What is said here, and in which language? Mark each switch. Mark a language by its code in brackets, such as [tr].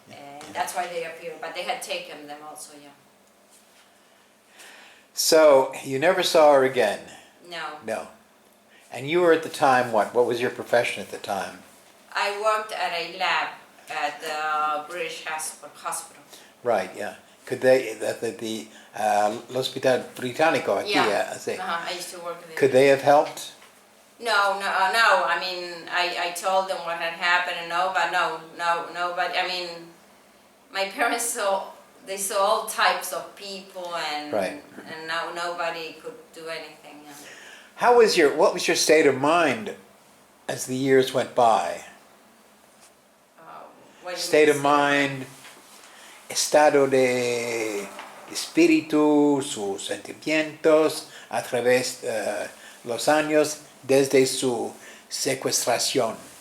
[en] And that's why they appeared. But they had taken them also. Yeah. So, you never saw her again? No. No. And you were at the time what? What was your profession at the time? I worked at a lab at the British hospital. Right, yeah. Could they, the Hospital Británico aquí, Yeah. [es] sí. [en] I used to work there. Could they have helped? No. I mean, I told them what had happened and nobody. I mean, my parents saw all types of people and Right. and now nobody could do anything. What was your state of mind as the years went by? What do you State mean? of mind, [es] estado de espíritu, sus sentimientos a través los años desde su secuestración.